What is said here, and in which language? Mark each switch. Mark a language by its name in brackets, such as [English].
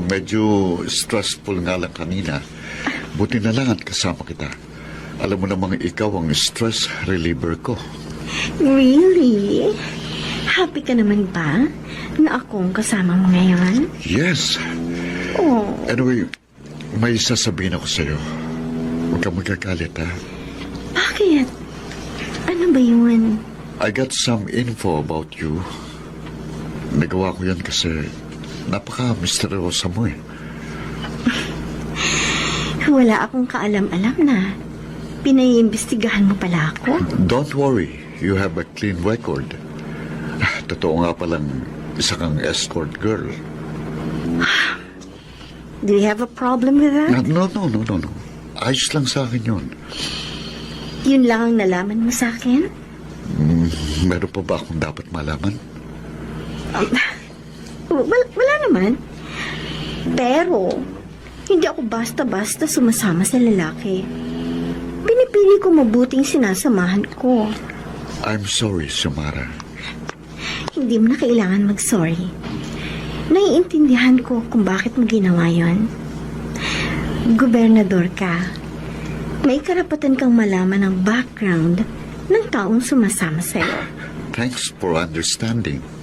[Filipino] Medyo stressful nga lang kanina. Buti na lang at kasama kita. Alam mo namang ikaw ang stress reliever ko. [English] Really? [Filipino] Happy ka naman ba na akong kasama mo ngayon? [English] Yes. Oh, [Filipino] Anyway, may sasabihin ako sa'yo. Huwag kang magkakalit, ha? bakit? Ano ba yun? [English] I got some info about you. [Filipino] Nagawa ko yan kasi napaka-misteryosa mo eh. Wala akong kaalam-alam na. Pinaiimbestigahan mo pala ako? [English] Don't worry, you have a clean record. [Filipino] Totoo nga palang isa kang escort girl. [English] Do you have a problem with that? [Filipino] No. Ayos lang sa akin yun. Yun lang ang nalaman mo sa akin? Meron pa ba akong dapat malaman? Wala naman. Pero, hindi ako basta-basta sumasama sa lalaki. Pinipili ko mabuting sinasamahan ko. [English] I'm sorry, Xiomara. [Filipino] Hindi mo na kailangan mag-sorry. Naiintindihan ko kung bakit mo ginawa yon. Gobernador ka. May karapatan kang malaman ang background ng taong sumasama sa'yo. [English] Thanks for understanding.